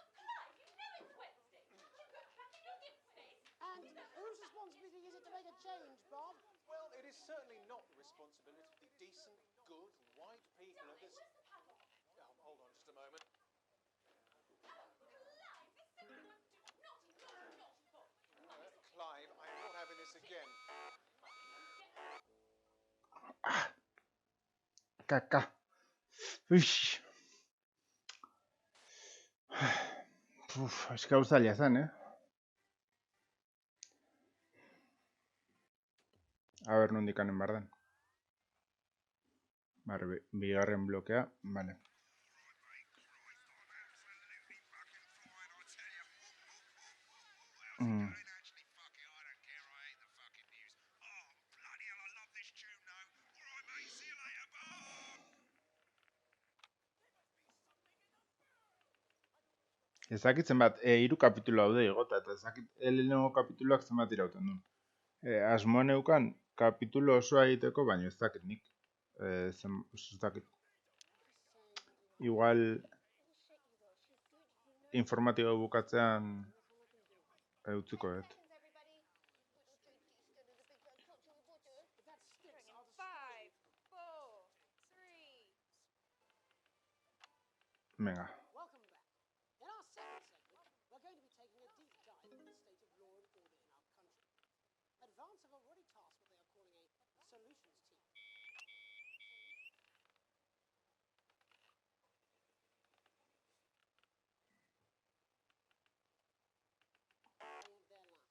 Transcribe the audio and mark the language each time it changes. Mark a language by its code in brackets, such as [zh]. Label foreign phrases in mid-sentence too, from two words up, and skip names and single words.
[en] And whose responsibility is it to make a change, Bob? Well, it is certainly not the responsibility of the decent, good, white people of this... Oh, hold on just a moment. Clive, I am not having this again. Caca. Uix. [es] Es que [eu] hau zaila zen, A ber, nondik anen behar den. Vale, bigarren blokea, vale. [en] Actually, fuck it, I don't care. I hate the fucking news. Oh, bloody hell, I love this tune, though. Alright, mate, see you later. Bye. [eu] Ez dakit zenbat, 3 kapitulo daude igota, eta ez dakit lehenengo kapituloak zenbat irauten duen. Asmoa neukan, kapitulo osoa egiteko, baina ez dakit nik. Ez dakit. Igual informatibo bukatzean utziko dut. Venga. [en] Welcome back. In our second segment, we're going to be taking a deep dive into the state of law and order in our country. Advance have already tasked what they are calling a solutions team. Of their lives.